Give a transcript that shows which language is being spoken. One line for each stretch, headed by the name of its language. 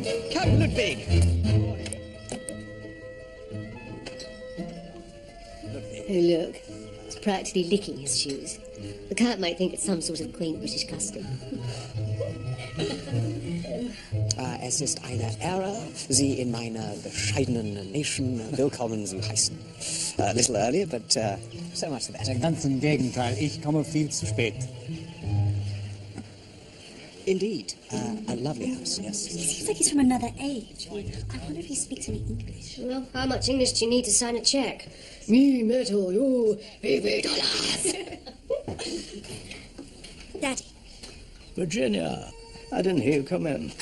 English: Count Ludwig! Oh, look. It's practically licking his shoes. The cat might think it's some sort of quaint British custom.
German: Es ist eine Ehre, Sie in meiner bescheidenen Nation willkommen zu heißen.
English: A little earlier, but so much the better.
German: Ganz im Gegenteil, ich komme viel zu spät.
English: Indeed. A lovely house, yes. He seems like he's from another age. I wonder if he speaks any English. Well, how much English do you need to sign a cheque? Me metal, you $50. Daddy. Virginia, I didn't hear you come in.